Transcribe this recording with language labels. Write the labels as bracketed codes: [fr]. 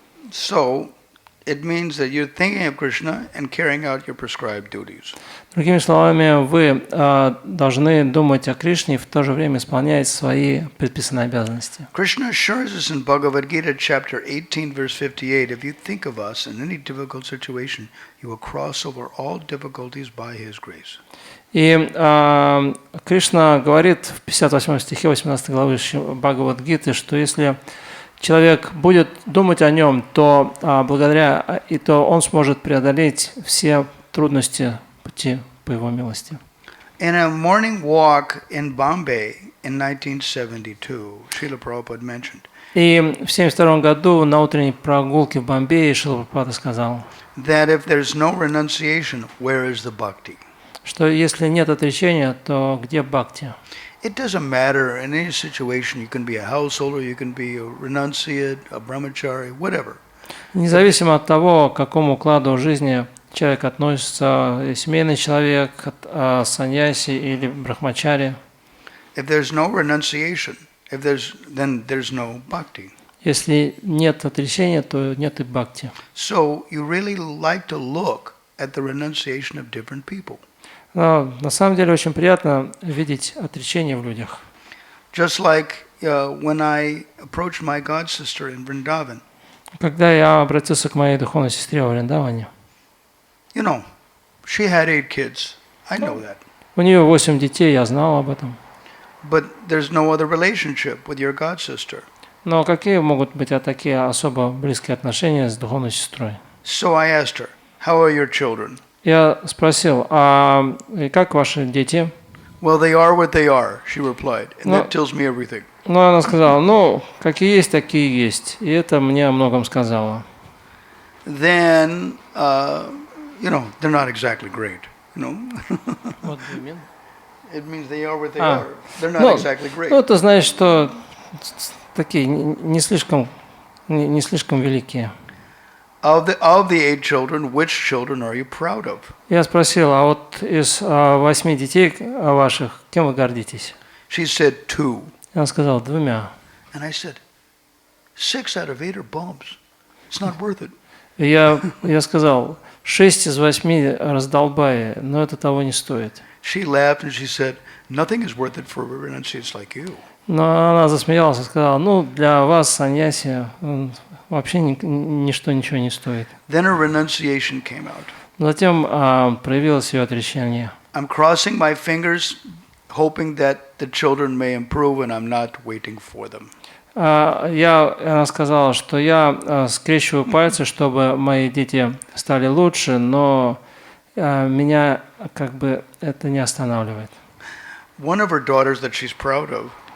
[en] So, it means that you're thinking of Krishna and carrying out your prescribed duties. [ru] Другими словами, вы должны думать о Кришне и в то же время исполнять свои предписанные обязанности. [en] Krishna assures us in Bhagavad Gita, chapter 18, verse 58, if you think of us in any difficult situation, you will cross over all difficulties by His grace. [ru] И Кришна говорит в 58 стихе 18 главы Бхагавад-гиты, что если человек будет думать о нем, то то он сможет преодолеть все трудности пути по его милости. [en] In a morning walk in Bombay in 1972, Srila Prabhupada mentioned. [ru] И в 1972 году на утренней прогулке в Бомбее Шрила Прабхупада сказал, [en] That if there's no renunciation, where is the bhakti? [ru] Что если нет отречения, то где бхакти? [en] It doesn't matter in any situation. You can be a householder, you can be a renunciate, a brahmachari, whatever. [ru] Независимо от того, к какому укладу жизни человек относится, семейный человек, саньяси или брахмачари. [en] If there's no renunciation, then there's no bhakti. [ru] Если нет отречения, то нет и бхакти. [en] So you really like to look at the renunciation of different people. [ru] Но на самом деле очень приятно видеть отречение в людях. [en] Just like when I approached my god sister in Vrindavan. [ru] Когда я обратился к моей духовной сестре во Вриндаване, [en] You know, she had 8 kids. I know that. [ru] у нее 8 детей, я знал об этом. [en] But there's no other relationship with your god sister. [ru] Но какие могут быть такие особо близкие отношения с духовной сестрой? [en] So I asked her, how are your children? [ru] Я спросил, и как ваши дети? [en] Well, they are what they are, she replied, and that tells me everything. [ru] Ну, она сказала, какие есть, такие есть. И это мне о многом сказала. [en] Then, they're not exactly great, What do you mean? It means they are what they are. They're not exactly great. [ru] Ну, это значит, что такие не слишком великие. [en] Of the 8 children, which children are you proud of? [ru] Я спросил, а вот из 8 детей ваших, кем вы гордитесь? [en] She said 2. [ru] Она сказала, 2. [en] And I said, 6 out of 8 are bumps. It's not worth it. [ru] И я сказал, 6 из 8 раздолбая, но это того не стоит. [en] She laughed and she said, nothing is worth it for renunciates like you. [ru] Но она засмеялась и сказала, для вас, саньяси, вообще ничего не стоит. [en] Then her renunciation came out. [ru] Затем проявилось ее отречение. [en] I'm crossing my fingers, hoping that the children may improve, and I'm not waiting for them. [ru] Она сказала, что я скрещиваю пальцы, чтобы мои дети стали лучше, но меня как бы это не останавливает. [en] One of her daughters that she's proud of.